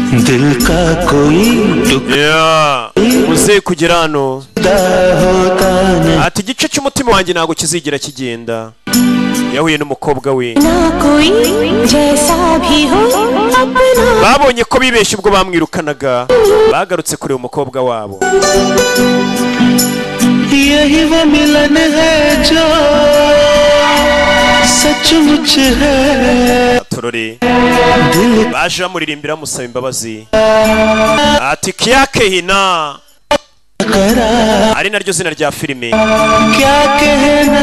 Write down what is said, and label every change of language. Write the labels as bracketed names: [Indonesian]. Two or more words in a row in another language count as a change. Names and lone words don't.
[Hindi] दिल का कोई [Kinyarwanda] muze kugera hano ati igice cy'umutima wanjye ntago kizigira kigenda yahuye n'umukobwa we babonye ko bibeshye ubwo bamwirukanaga bagarutse kuri umukobwa wabo [Hindi] यही वो मिलन है जो सचमुच है [Kinyarwanda] turore baje bamuririmbira musaba imbabazi ati kiyake hina ari naryo zina rya filime [Hindi] क्या कहना